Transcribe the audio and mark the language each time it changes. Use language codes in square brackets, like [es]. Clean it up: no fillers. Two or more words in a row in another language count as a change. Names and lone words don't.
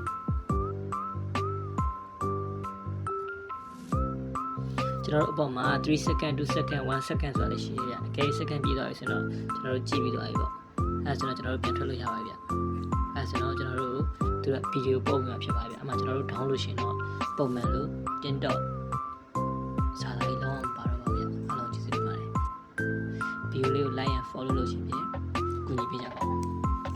[my] ကျွန်တော်တို့အပေါ်မှာ3 second 2 second 1 second ဆိုတာလည်းရှိရဗျအကယ် second ပြီးသွားပြီဆိုတော့ကျွန်တော်တို့ကြည့်ပြီးသွားပြီပေါ့အဲဆိုတော့ကျွန်တော်တို့ပြန်ထွက်လို့ရပါပြီဗျအဲဆိုတော့ကျွန်တော်တို့သူကဗီဒီယိုပုံမှန်ဖြစ်ပါပြီအမှကျွန်တော်တို့ download လို့ရှိရင်တော့ပုံမှန်လို့ TikTok စာသားလေးလုံးအောင်ပါတော့ပါဗျအားလုံးကျေးဇူးတင်ပါတယ်ဗီဒီယိုလေးကို [en] like and follow [my] လုပ်ရှင်ဖြင့်ကူညီပေးကြပါဦး